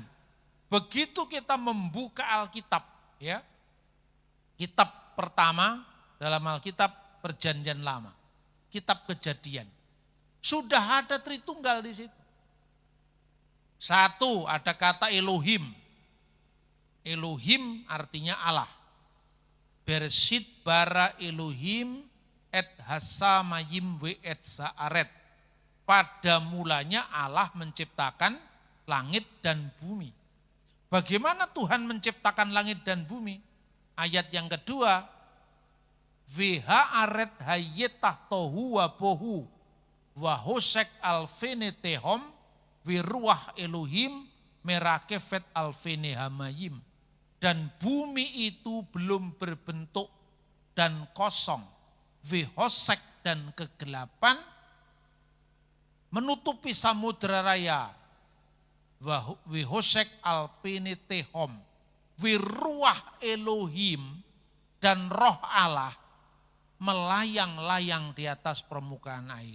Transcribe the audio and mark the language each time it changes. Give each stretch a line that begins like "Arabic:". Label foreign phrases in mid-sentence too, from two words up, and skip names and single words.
Indonesian: Begitu kita membuka Alkitab, ya, kitab pertama dalam Alkitab Perjanjian Lama, kitab Kejadian, sudah ada Tritunggal di situ. Satu, ada kata Elohim. Elohim artinya Allah.
Hebrew: בראשית ברא אלהים את השמים ואת הארץ.
Indonesian: Pada mulanya Allah menciptakan langit dan bumi. Bagaimana Tuhan menciptakan langit dan bumi? Ayat yang kedua,
Hebrew: והארץ היתה תהו ובהו וחשך על פני תהום ורוח אלהים מרחפת על פני המים.
Indonesian: Dan bumi itu belum berbentuk dan kosong. Vihosek dan kegelapan menutupi samudera raya.
Hebrew: וחשך על פני תהום. ורוח אלהים
Indonesian: dan roh Allah melayang-layang di atas permukaan air.